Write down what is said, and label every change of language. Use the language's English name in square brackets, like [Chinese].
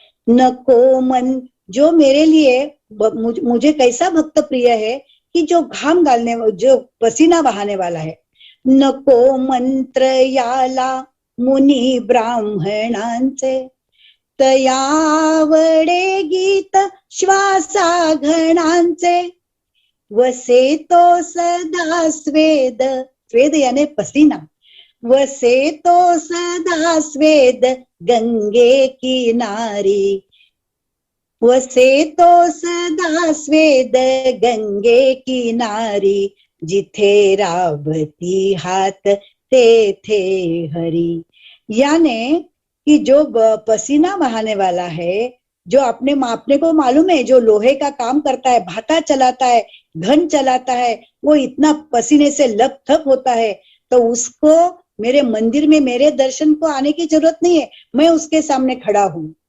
[Marathi] नको मन, [Hindi] जो मेरे लिए मुझे कैसा भक्त प्रिय है कि जो घाम डालने, जो पसीना बहाने वाला है। [Marathi] नको मंत्र याला मुनी ब्राह्मणांचे, तयावडे गीत श्वासा घणांचे। वसे तो सदा स्वेद, स्वेद [Hindi] याने पसीना, [Marathi] वसे तो सदा स्वेद गंगे किनारी। वसे तो सदा स्वेद गंगे किनारी, जिथे राबती हात तेथे हरी। [Hindi] यानी कि जो पसीना बहाने वाला है, जो अपने को मालूम है, जो लोहे का काम करता है, भाटा चलाता है, घन चलाता है, वो इतना पसीने से लपथप होता है, तो उसको मेरे मंदिर में मेरे दर्शन को आने की जरूरत नहीं है, मैं उसके सामने खड़ा हूं।